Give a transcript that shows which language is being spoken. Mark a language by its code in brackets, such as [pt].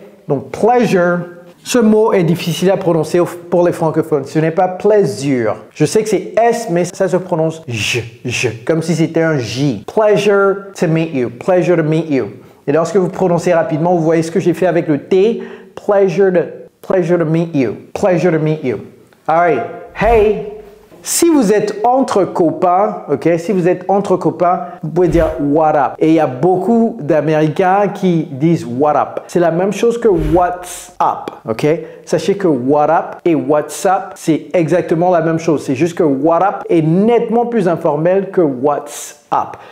[fr] Donc, pleasure, ce mot est difficile à prononcer pour les francophones. Ce n'est pas plaisir. Je sais que c'est S, mais ça se prononce J, comme si c'était un J. [en] Pleasure to meet you. [fr] Pleasure to meet you. Et lorsque vous prononcez rapidement, vous voyez ce que j'ai fait avec le T. [en] Pleasure to meet you. Pleasure to meet you. All right. Hey, [fr] Si vous êtes entre copains, ok, si vous êtes entre copains, vous pouvez dire what up. Et il y a beaucoup d'Américains qui disent what up. C'est la même chose que what's up, ok. Sachez que what up et what's up, c'est exactement la même chose. C'est juste que what up est nettement plus informel que what's up.